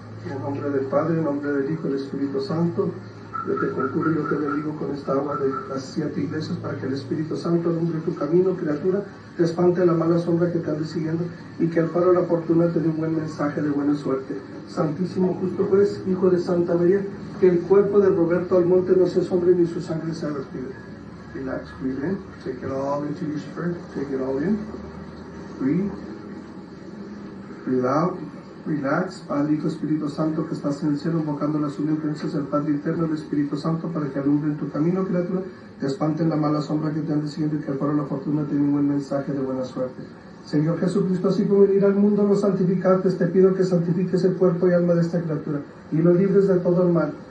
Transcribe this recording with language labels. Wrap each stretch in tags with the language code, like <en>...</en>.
<es>En nombre del Padre, en nombre del Hijo y del Espíritu Santo, yo te conjuro y yo te bendigo con esta agua de las 7 iglesias para que el Espíritu Santo alumbre tu camino, criatura, te espante la mala sombra que te ande siguiendo y que el faro de la fortuna te dé un buen mensaje de buena suerte. Santísimo justo juez, Hijo de Santa María, que el cuerpo de Roberto Almonte no se asombre ni su sangre sea vertida.</es> <en>Relax, breathe in, take it all into your spirit, take it all in, breathe, breathe out.</en> <es>Relax, Padre, Hijo, Espíritu Santo, que estás en el cielo, invocando la superinfluencia del Padre Eterno, el Espíritu Santo, para que alumbren tu camino, criatura, te espanten la mala sombra que te ande siguiendo y que el faro de la fortuna te dé un buen mensaje de buena suerte. Señor Jesucristo, así como venir al mundo no santificarte, te pido que santifiques el cuerpo y alma de esta criatura y lo libres de todo el mal.</es>